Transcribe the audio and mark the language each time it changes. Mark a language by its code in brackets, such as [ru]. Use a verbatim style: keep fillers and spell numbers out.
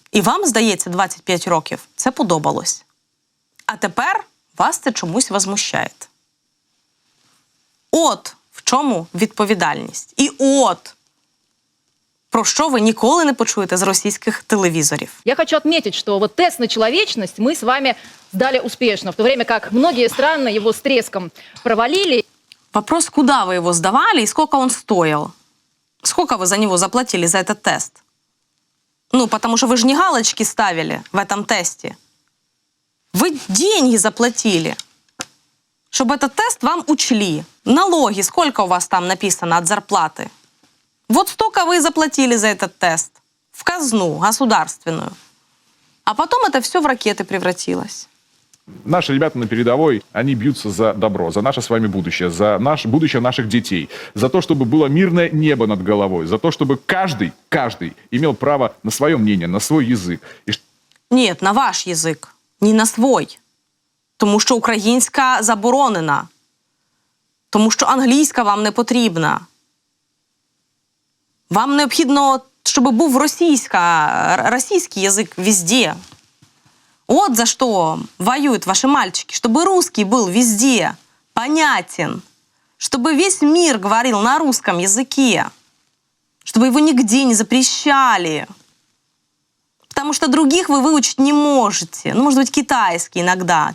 [uk] І вам, здається, двадцять п'ять років це подобалось. А тепер вас це чомусь возмущає. От в чому відповідальність. І от про що ви ніколи не почуєте з російських телевізорів. [ru] Я хочу отметить, что вот тест на человечность мы с вами сдали успешно, в то время как многие страны его с треском провалили. Вопрос, куда вы его сдавали и сколько он стоил? Сколько вы за него заплатили, за этот тест? Ну, потому что вы же не галочки ставили в этом тесте. Вы деньги заплатили, чтобы этот тест вам учли. Налоги, сколько у вас там написано от зарплаты? Вот столько вы и заплатили за этот тест. В казну государственную. А потом это все в ракеты превратилось. Наши ребята на передовой, они бьются за добро, за наше с вами будущее, за наш, будущее наших детей, за то, чтобы было мирное небо над головой, за то, чтобы каждый, каждый имел право на свое мнение, на свой язык. И... Нет, на ваш язик, не на свой. [uk] Тому що українська заборонена. Тому що англійська вам не потрібна. Вам необхідно, щоб був російська, російський язик везде. [ru] Вот за что воюют ваши мальчики. Чтобы русский был везде понятен. Чтобы весь мир говорил на русском языке. Чтобы его нигде не запрещали. Потому что других вы выучить не можете. Ну, может быть, китайский иногда.